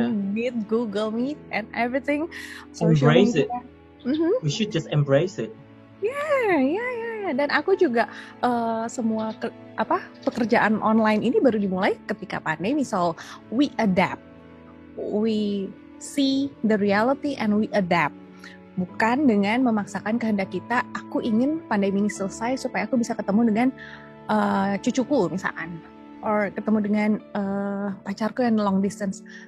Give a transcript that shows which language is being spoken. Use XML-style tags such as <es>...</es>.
<en>and meet Google Meet and everything, social Embrace it. media. Mhm. We should just embrace it.</en> <id>Ya. Dan aku juga semua pekerjaan online ini baru dimulai ketika pandemi.</id> <en>So we adapt, we see the reality and we adapt.</en> <id>Bukan dengan memaksakan kehendak kita. Aku ingin pandemi ini selesai supaya aku bisa ketemu dengan cucuku misalkan, or ketemu dengan pacarku yang long distance.</id>